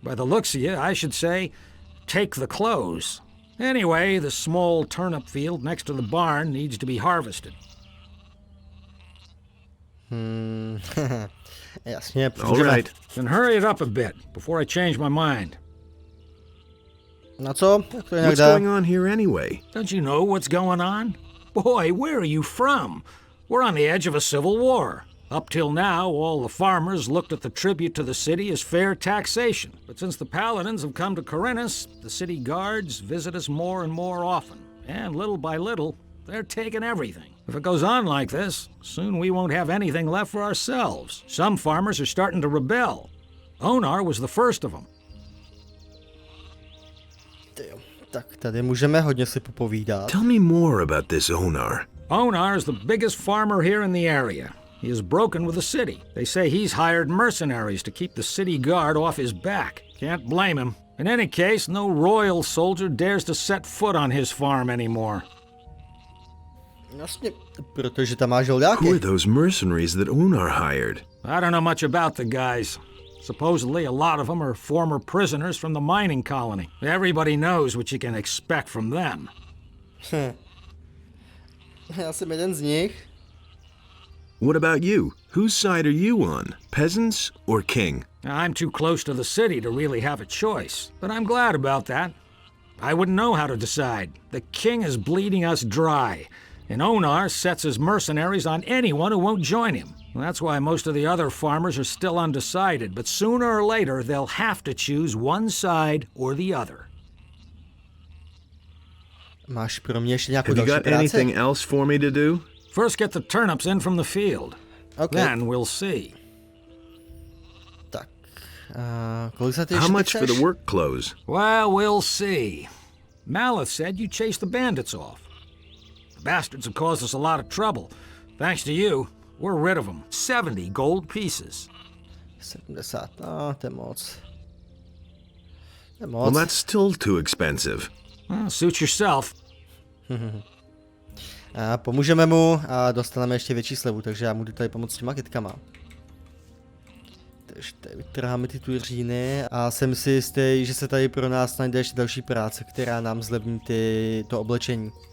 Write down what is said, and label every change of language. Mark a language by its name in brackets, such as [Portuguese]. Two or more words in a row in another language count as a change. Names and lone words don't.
[English] By the looks of you, I should say, take the clothes. Anyway, the small turnip field next to the barn needs to be harvested. [Czech] Jasně, [English] All right. Then hurry it up a bit, before I change my mind. [Czech] Na co? Jak to jinak [English] What's [Czech] dá? [English] going on here anyway? Don't you know what's going on? Boy, where are you from? We're on the edge of a civil war. Up till now, all the farmers looked at the tribute to the city as fair taxation. But since the paladins have come to Corinthus, the city guards visit us more and more often. And little by little, they're taking everything. If it goes on like this, soon we won't have anything left for ourselves. Some farmers are starting to rebel. Onar was the first of them. [Czech] Tyjo, tak tady můžeme hodně si popovídat. [English] Tell me more about this Onar. Onar is the biggest farmer here in the area. He is broken with the city. They say he's hired mercenaries to keep the city guard off his back. Can't blame him. In any case, no royal soldier dares to set foot on his farm anymore. [Czech] Jasně, protože tam máš [English] Who are [Czech] žoldáky. [English] those mercenaries that Onar hired? I don't know much about the guys. Supposedly, a lot of them are former prisoners from the mining colony. Everybody knows what you can expect from them. [Czech] Já jsem jeden z nich. [English] What about you? Whose side are you on? Peasants or king? I'm too close to the city to really have a choice, but I'm glad about that. I wouldn't know how to decide. The king is bleeding us dry, and Onar sets his mercenaries on anyone who won't join him. That's why most of the other farmers are still undecided, but sooner or later they'll have to choose one side or the other. [Czech] Máš pro mě ještě nějakou [English] Have you [Czech] další [English] got [Czech] práci? [English] anything else for me to do? First get the turnips in from the field. Okay. Then we'll see. [Czech] Tak, kolik za ty [English] How [Czech] ještě [English] much for [Czech] chceš? [English] the work clothes? Well, we'll see. Maleth said you chased the bandits off. The bastards have caused us a lot of trouble. Thanks to you, we're rid of them. 70 gold pieces. [Czech] 70, no, to je moc. To je [English] Well, [Czech] moc. [English] that's still too expensive. Well, suit yourself. [Czech] A pomůžeme mu a dostaneme ještě větší slevu, takže já mu jdu tady pomoct s těma kytkama. Takže tady vytrháme ty tuříny a jsem si jistý, že se tady pro nás najde ještě další práce, která nám zlevní to oblečení.